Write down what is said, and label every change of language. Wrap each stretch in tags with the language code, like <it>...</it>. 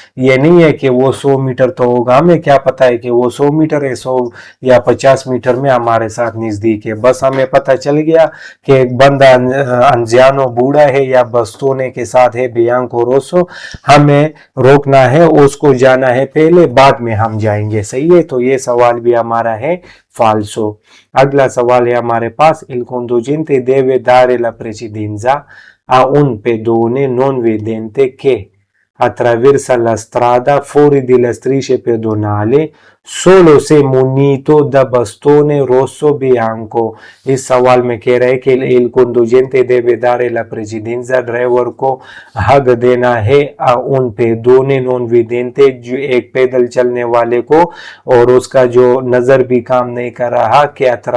<hi>ये नहीं है कि वो 100 मीटर तो होगा, हमें क्या पता है कि वो 100 मीटर है, 100 या 50 मीटर में हमारे साथ नजदीक है, बस हमें पता चल गया कि एक बंदा अनजानो बूढ़ा है या बस्तोने के साथ है, बियांको रोसो, हमें रोकना है, उसको जाना है पहले, बाद में हम जाएंगे, सही है। तो ये सवाल भी हमारा है फाल्सो। अगला सवाल है हमारे पास,</hi> <it>il conducente deve dare la precedenza a un pedone non vedente che attraversa la strada fuori della striscia pedonale solo se munito da bastone rosso bianco।</it> <hi>इस सवाल में कह रहे हैं कि</hi> <it>il conducente deve dare la precedenza,</it> <hi>driver को हक देना है</hi> <it>a un pedone non vedente,</it> <hi>जो एक पैदल चलने वाले को और उसका जो नजर भी काम नहीं कर रहा, che</hi>